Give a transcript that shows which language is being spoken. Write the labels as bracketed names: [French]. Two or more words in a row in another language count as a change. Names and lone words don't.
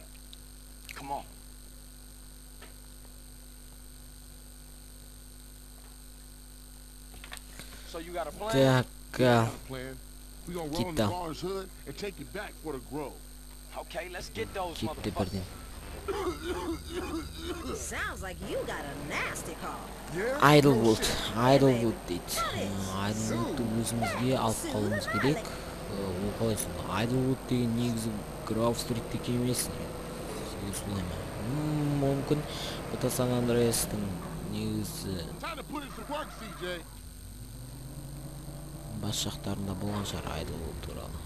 [English] Come on. So you got a plan? Так, We gonna roll in the bar's hood and take it back for the Grove. Okay, let's get those кетті motherfuckers. бірден. Sounds like you got a nasty car. [Kazakh] Айдлвуд дейді. Айдлвудты өзімізге алып қалуымыз керек. Ол қалай сонда? Айдлвуд деген негізі Гроув-стриттікі емес. Сізге солай ма? Мүмкін бұта Сан-Андреастың негізі бас жақтарында болған шығар Айдлвуд туралы.